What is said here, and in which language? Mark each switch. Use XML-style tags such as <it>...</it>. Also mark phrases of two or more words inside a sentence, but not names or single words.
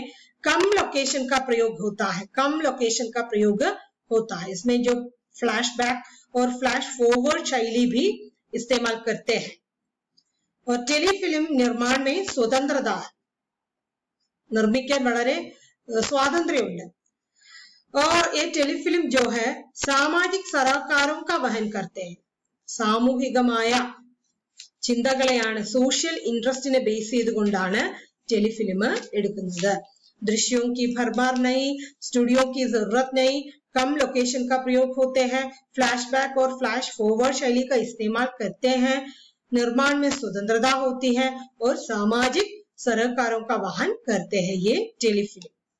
<hi>कम लोकेशन का प्रयोग होता है, कम लोकेशन का प्रयोग होता है. इसमें जो फ्लैशबैक और</hi> <en>flash forward</en> <hi>शैली भी इस्तेमाल करते हैं. और टेलीफिल्म निर्माण में स्वतंत्रता,</hi> <ml>निर्मिക്കാൻ വളരെ സ്വാതന്ത്ര്യമുണ്ട്.</ml> <hi>और ये टेलीफिल्म जो है सामाजिक सरोकारों का वहन करते हैं.</hi> <ml>സാമൂഹികമായ ചിന്തകളെയാണ്,</ml> <en>social interest base</en> <ml>ചെയ്തുകൊണ്ടാണ് टेलीफिल्म എടുക്കുന്നത്.</ml> <hi>दृश्यों की भरमार नहीं, स्टूडियो की जरूरत नहीं, कम लोकेशन का प्रयोग होते हैं, फ्लैशबैक और</hi> <en>flash forward</en> <hi>शैली का इस्तेमाल करते हैं, निर्माण में स्वतंत्रता होती है और सामाजिक सरोकारों का वहन करते हैं ये टेलीफिल्म.</hi>